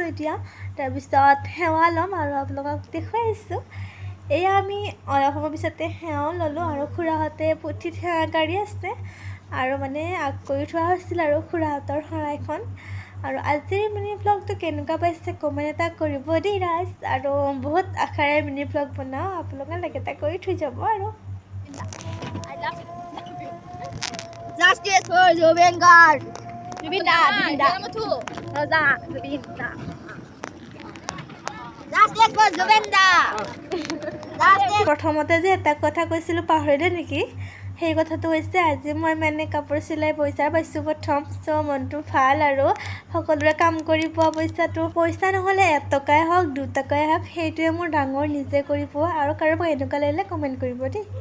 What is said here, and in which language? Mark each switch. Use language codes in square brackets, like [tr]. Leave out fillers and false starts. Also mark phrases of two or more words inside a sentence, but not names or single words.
[as] এতিয়া তাৰপিছত সেৱা ল'ম আৰু আপোনালোকক দেখুৱাই আছোঁ এয়া আমি অলপ সময় পিছতে সেৱাও ল'লোঁ আৰু খুৰাহঁতে পুথিত সেৱা কাঢ়ি আছে আৰু মানে আগ কৰি থোৱা হৈছিল আৰু খুৰাহঁতৰ শৰাইখন আৰু আজিৰ মিনি ব্লগটো কেনেকুৱা পাইছে কমেণ্ট এটা কৰিব দেই ৰাইজ আৰু বহুত আশাৰে মিনি ব্লগ বনাওঁ আপোনালোকে লাইক এটা কৰি থৈ যাব আৰু [en] Justice for Zubin Guard. Zubin da. Rosa, Zubin da. Justice for Zubin da. [as] প্ৰথমতে যে এটা কথা কৈছিলোঁ পাহৰিলে নেকি সেই কথাটো হৈছে আজি মই মানে কাপোৰ চিলাই পইচা পাইছোঁ প্ৰথম চ' মনটো ভাল আৰু সকলোৰে কাম কৰি পোৱা পইচা নহ'লে 1 টকাই হওক 2 টকাই হওক সেইটোৱে মোৰ ডাঙৰ নিজে কৰি পোৱা আৰু কাৰোবাক এনেকুৱা লাগিলে কমেণ্ট কৰিব দেই